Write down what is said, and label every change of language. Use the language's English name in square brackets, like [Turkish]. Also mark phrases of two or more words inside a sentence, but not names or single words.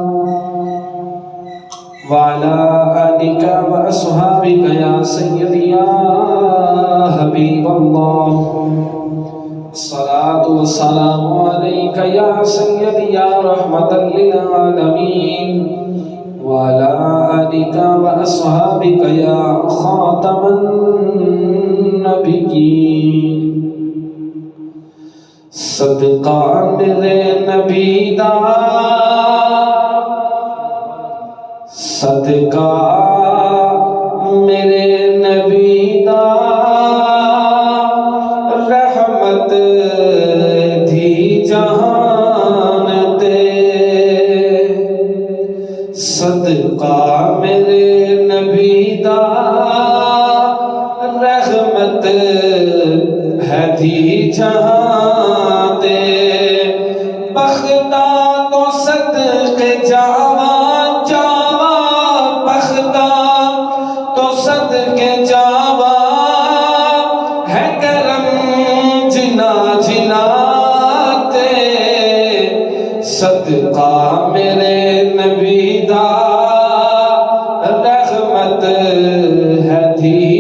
[Arabic] وعلى آلك وأصحابك يا سيدي يا حبيب الله الصلاة والسلام عليك يا سيدي يا رحمة للعالمين وعلى آلك وأصحابك يا خاتم [Punjabi] النبيين صدقہ میرے نبی دا صدقہ میرے نبی دا رحمت دی جہان تے صدقہ میرے نبی دا رحمت ہے دی جہان تے بخدا تو صدق جاواں جاواں بخدا تو صدق جاواں ہے کرم جنا جنا تے صدقہ میرے نبی دا رحمت ہے دی